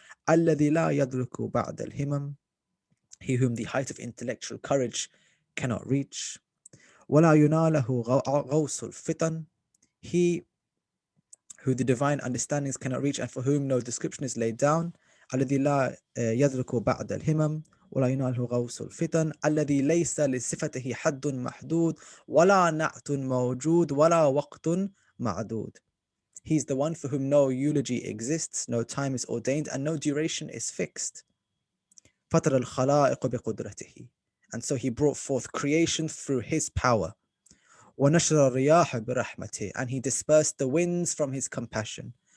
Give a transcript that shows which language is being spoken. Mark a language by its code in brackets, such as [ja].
[ar] الَّذِي لَا يَدْرُكُ بَعْدَ الْهِمَمِ, [en] he whom the height of intellectual courage cannot reach. [ar] وَلَا يُنَالَهُ غَوْصُ الْفِطَنِ, [en] he who the divine understandings cannot reach and for whom no description is laid down. [ar] الذي لا يدرك بعد الهمم ولا يناله غوص الفتن الذي ليس لصفته حد محدود ولا نعت موجود ولا وقت معدود. [en] He's the one for whom no eulogy exists, no time is ordained, and no duration is fixed. [ar] فطر الخلائق بقدرته, [en] and so he brought forth creation through his power. [ar] ونشر الرياح برحمته, [en] and he dispersed the winds from his compassion.